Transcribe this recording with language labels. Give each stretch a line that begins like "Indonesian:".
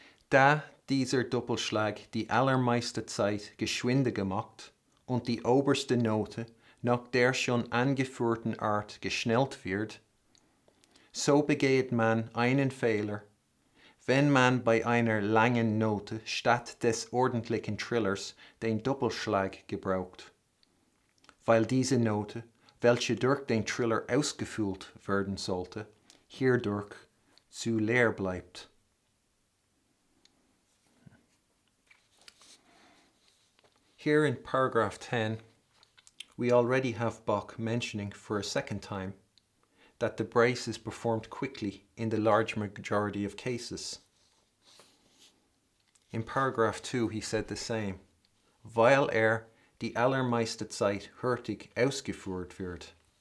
German: Da dieser Doppelschlag die allermeiste Zeit geschwinde gemacht und die oberste Note nach der schon angeführten Art geschnellt wird, so begeht man einen Fehler, wenn man bei einer langen Note statt des ordentlichen Trillers den Doppelschlag gebraucht, weil diese Note, welche durch den Triller ausgefüllt werden sollte, hierdurch zu leer bleibt.
English: Here in paragraph 10, we already have Bach mentioning for a second time that the brace is performed quickly in the large majority of cases. In paragraph 2 he said the same,
German: weil die allermeiste Zeit hurtig ausgeführt wird.